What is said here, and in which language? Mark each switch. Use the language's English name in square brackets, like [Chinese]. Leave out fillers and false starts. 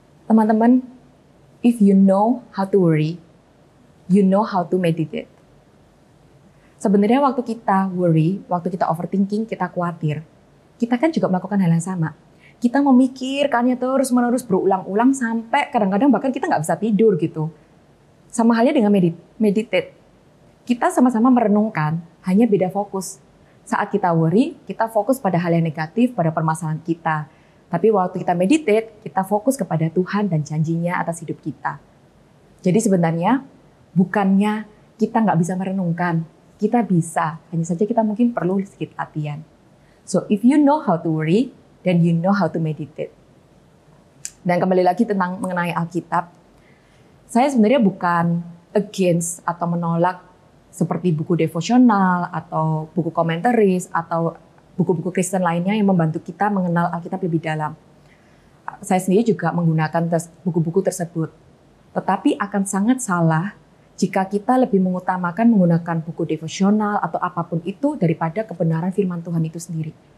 [Indonesian] Teman-teman, [English] if you know how to worry, you know how to meditate. [Indonesian] Sebenarnya waktu kita worry, waktu kita overthinking, kita khawatir, kita kan juga melakukan hal yang sama. Kita memikirkannya terus-menerus berulang-ulang sampai kadang-kadang bahkan kita nggak bisa tidur gitu. Sama halnya dengan meditate. Kita sama-sama merenungkan, hanya beda fokus. Saat kita worry, kita fokus pada hal yang negatif, pada permasalahan kita. Tapi waktu kita meditate, kita fokus kepada Tuhan dan janjinya atas hidup kita. Jadi sebenarnya bukannya kita nggak bisa merenungkan, kita bisa. Hanya saja kita mungkin perlu sedikit latihan. [English] So if you know how to worry, then you know how to meditate. [Indonesian] Dan kembali lagi tentang mengenai Alkitab, saya sebenarnya bukan against atau menolak seperti buku devosional atau buku komentaris atau buku-buku Kristen lainnya yang membantu kita mengenal Alkitab lebih dalam. Saya sendiri juga menggunakan buku-buku tersebut. Tetapi akan sangat salah jika kita lebih mengutamakan menggunakan buku devosional atau apapun itu daripada kebenaran firman Tuhan itu sendiri.